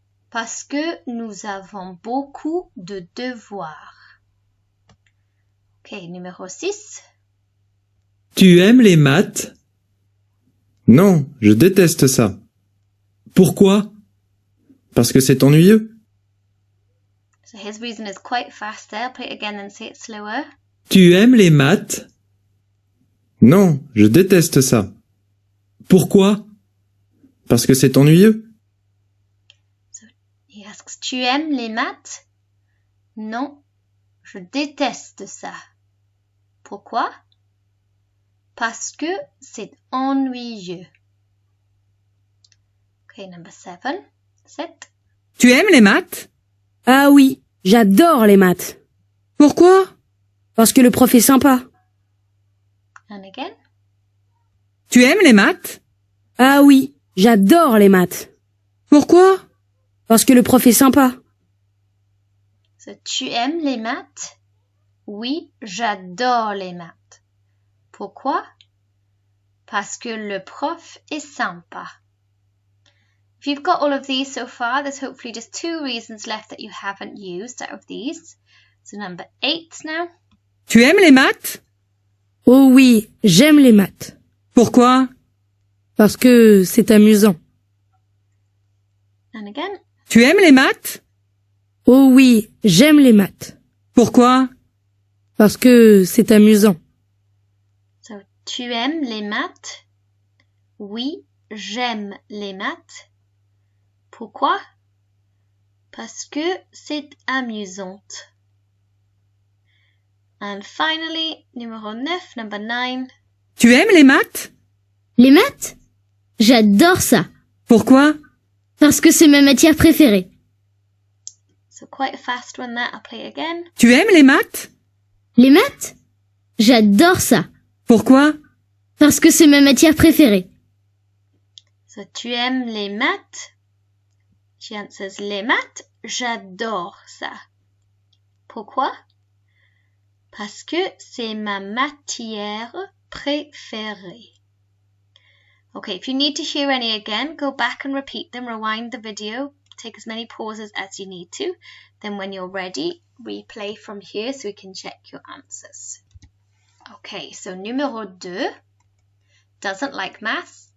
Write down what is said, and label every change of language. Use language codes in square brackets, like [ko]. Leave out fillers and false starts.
[fr] Parce que nous avons beaucoup de devoirs. Ok, numéro 6. Tu aimes les maths? Non, je déteste ça. Pourquoi? Parce que c'est ennuyeux. [en] So his reason is quite fast there. Play it again and say it slower. [fr] Tu aimes les maths? Non, je déteste ça. Pourquoi? Parce que c'est ennuyeux. [en] He asks, [fr] tu aimes les maths? Non, je déteste ça. Pourquoi? Parce que c'est ennuyeux. [en] Okay, number 7. 7. [fr] Tu aimes les maths? Ah oui, j'adore les maths. Pourquoi? Parce que le prof est sympa. [en] And again. [fr] Tu aimes les maths? Ah oui, j'adore les maths. Pourquoi? Parce que le prof est sympa. So, tu aimes les maths? Oui, j'adore les maths. Pourquoi? Parce que le prof est sympa. [en] If you've got all of these so far, there's hopefully just 2 reasons left that you haven't used out of these. So number 8 now. [fr] Tu aimes les maths? Oh oui, j'aime les maths. Pourquoi? Parce que c'est amusant. [en] And again. [fr] Tu aimes les maths? Oh oui, j'aime les maths. Pourquoi? Parce que c'est amusant. So, tu aimes les maths? Oui, j'aime les maths. Pourquoi? Parce que c'est amusant. [en] And finally, numéro 9, number 9. [fr] Tu aimes les maths? Les maths? J'adore ça, Pourquoi? parce que c'est ma matière préférée. [en] So quite a fast one there, I'll play it again. [fr] Tu aimes les maths? Les maths? J'adore ça, Pourquoi? parce que c'est ma matière préférée. So tu aimes les maths? [en] She answers [fr] les maths, j'adore ça. Pourquoi? Parce que c'est ma matière préférée. [en] Okay, if you need to hear any again, go back and repeat them, rewind the video, take as many pauses as you need to. Then when you're ready, replay from here so we can check your answers. Okay, so numéro 2 doesn't like maths.